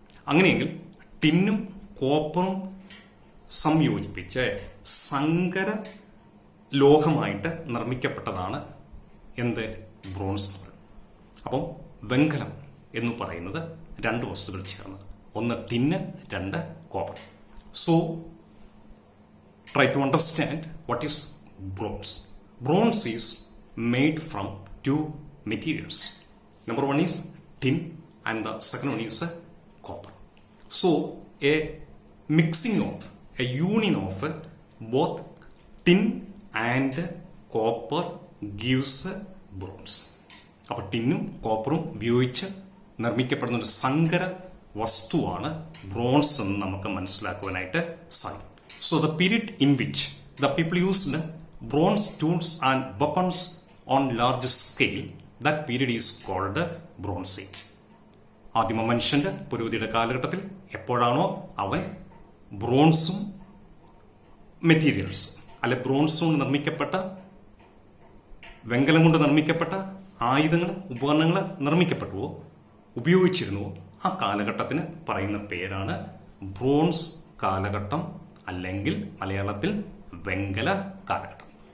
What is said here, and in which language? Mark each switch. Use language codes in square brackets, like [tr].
[ml] അങ്ങനെയെങ്കിൽ ടിന്നും കോപ്പറും സംയോജിപ്പിച്ച് സങ്കര ലോഹമായിട്ട് നിർമ്മിക്കപ്പെട്ടതാണ് എന്ത്? ബ്രോൺസ്. അപ്പം വെങ്കലം എന്ന് പറയുന്നത് രണ്ട് വസ്തുക്കൾ ചേർന്ന്, ഒന്ന് ടിന്ന്, രണ്ട് copper. [en] So try to understand what is bronze. Bronze is made from two materials. Number one is tin and the second one is copper. So a mixing of, a union of both tin and copper gives bronze. [ml] അപ്പോൾ ടിന്നും കോപ്പറും ഉപയോഗിച്ച് നിർമ്മിക്കപ്പെടുന്ന ഒരു സങ്കര വസ്തുവാണ് bronze എന്ന് നമുക്ക് മനസ്സിലാക്കുവാനായിട്ട് സാധിക്കും. [en] So the period in which the people used bronze tools and weapons on large scale, that period is called Bronze Age. [ml] ആദിമ മനുഷ്യന്റെ പുരോഗതിയുടെ കാലഘട്ടത്തിൽ എപ്പോഴാണോ അവൻ ബ്രോൺസും മെറ്റീരിയൽസ് അല്ലെ ബ്രോൺസ് കൊണ്ട് നിർമ്മിക്കപ്പെട്ട, വെങ്കലം കൊണ്ട് നിർമ്മിക്കപ്പെട്ട ആയുധങ്ങൾ, ഉപകരണങ്ങൾ നിർമ്മിക്കപ്പെട്ടുവോ, ഉപയോഗിച്ചിരുന്നുവോ, ആ കാലഘട്ടത്തിന് പറയുന്ന പേരാണ് ബ്രോൺസ് കാലഘട്ടം, അല്ലെങ്കിൽ മലയാളത്തിൽ വെങ്കല കാലഘട്ടം.